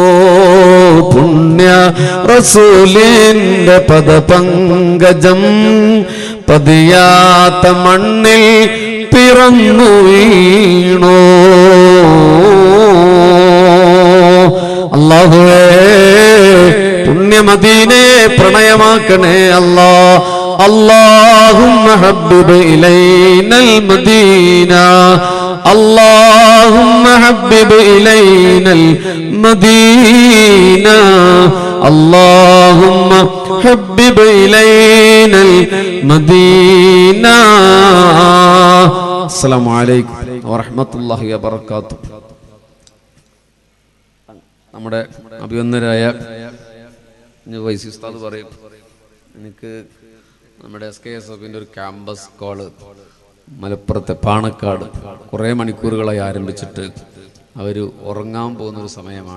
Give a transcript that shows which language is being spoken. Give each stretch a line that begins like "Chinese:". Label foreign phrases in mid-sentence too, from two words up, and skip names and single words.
Malayalam: പുണ്യ റസൂലിന്റെ പദപങ്കജം പതിയാത്ത മണ്ണിൽ പിറന്നു വീണോ. അല്ലാഹുവേ പുണ്യമദീനെ പ്രണയമാക്കണേ അല്ലാ.
Arabic: اللهم حبب إلينا المدينة, اللهم حبب إلينا المدينة، اللهم حبب إلينا المدينة. السلام عليكم ورحمة الله وبركاته.
Malayalam: നമ്മുടെ അഭിവന്ദരായ വൈസി ഉസ്താദ് പറയും, എനിക്ക് നമ്മുടെ SKSFന്റെ ഒരു
English: campus call
Malayalam: മലപ്പുറത്തെ പാണക്കാട് കുറേ മണിക്കൂറുകളായി ആരംഭിച്ചിട്ട് അവർ ഉറങ്ങാൻ പോകുന്നൊരു സമയമാണ്.